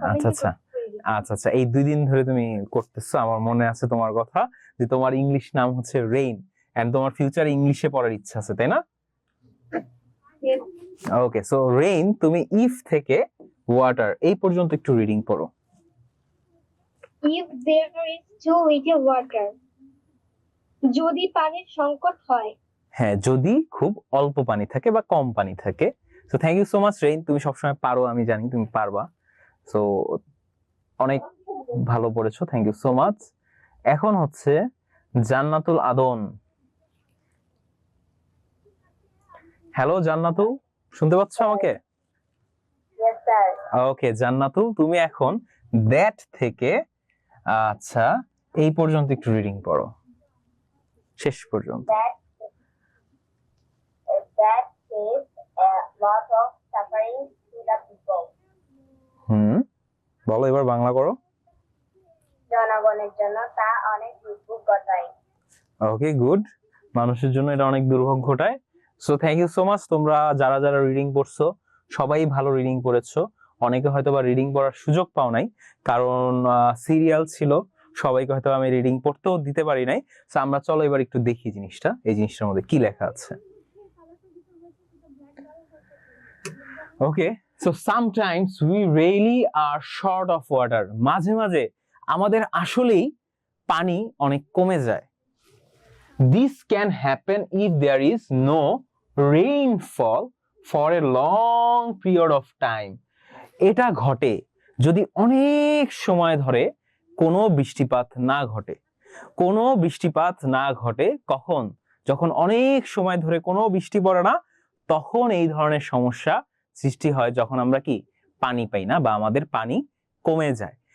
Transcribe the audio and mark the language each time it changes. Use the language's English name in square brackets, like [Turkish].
[Bangla] আচ্ছা আচ্ছা আচ্ছা আচ্ছা, এই 2 দিন ধরে তুমি করতেছো। আমার মনে আছে তোমার কথা, যে তোমার ইংলিশ নাম হচ্ছে রেইন এন্ড তোমার ফিউচারে ইংলিশে পড়ার ইচ্ছা আছে, তাই না? ওকে, সো রেইন তুমি ইফ থেকে ওয়াটার এই পর্যন্ত একটু রিডিং পড়ো। [English] If there is too little water, [Bangla] যদি পানির সংকট হয়। হ্যাঁ, যদি খুব অল্প পানি থাকে বা কম পানি থাকে। [English] so thank you so much [Bangla] rain, তুমি সবসময় পারো, আমি জানি তুমি পারবা। সো অনেক ভালো পড়েছো, [English] Thank you so much. [Bangla] এখন হচ্ছে জান্নাতুল আদন। হ্যালো জান্নাতুল, শুনতে পাচ্ছ আমাকে? [English] Yes, sir. [Bangla] ওকে জান্নাতুল, তুমি এখন দ্যাট থেকে আচ্ছা এই পর্যন্ত একটু রিডিং পড়ো, শেষ পর্যন্ত। [English] That is a lot of suffering to the people. [Bangla] বলো এবার বাংলা করো। জনগণের জন্য তা অনেক দুর্ভোগ ঘটায়। ওকে গুড, মানুষের জন্য এটা অনেক দুর্ভোগ ঘটায়। [English] So thank you so much. [Bangla] তোমরা যারা যারা রিডিং পড়ছো সবাই ভালো রিডিং পড়েছো। অনেকে হয়তো বা রিডিং পড়ার সুযোগ পাও নাই, কারণ সিরিয়াল ছিল, সবাইকে হয়তো আমি রিডিং পড়তেও দিতে পারি নাই। সো আমরা চলো এবার একটু দেখি জিনিসটা, এই জিনিসটার মধ্যে কি লেখা আছে। [English] okay, so sometimes we really are short of water, [Bangla] মাঝে মাঝে আমাদের আসলেই পানি অনেক কমে যায়। [English] This can happen if there is no rainfall for a long period of time. [Bangla] এটা ঘটে যদি অনেক সময় ধরে কোনো বৃষ্টিপাত না ঘটে। কোনো বৃষ্টিপাত না ঘটে কখন? যখন অনেক সময় ধরে কোনো বৃষ্টি পড়ে না, তখন এই ধরনের সমস্যা সৃষ্টি হয়, যখন আমরা কি পানি পাই না বা আমাদের পানি কমে যায়।